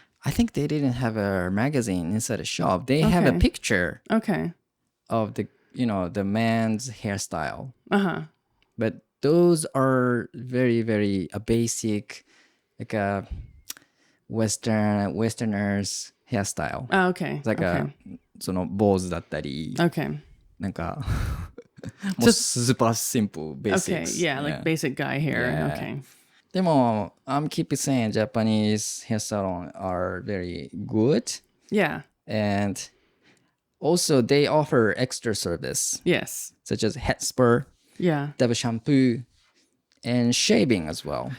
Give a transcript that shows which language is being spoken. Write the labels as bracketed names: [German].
[English] I think they didn't have a magazine inside the shop. They have a picture of the man's hairstyle. But those are very, very basic, like a Westerners hairstyle. Oh, okay. It's like [Japanese] その坊主だったり、なんかもうスーパーシンプル、basics. [English] Okay, yeah, like basic guy hair. Yeah. Okay. でも、I'm keep saying Japanese hair salon are very good. Yeah. And also they offer extra service. Yes. Such as head spur, double shampoo, and shaving as well.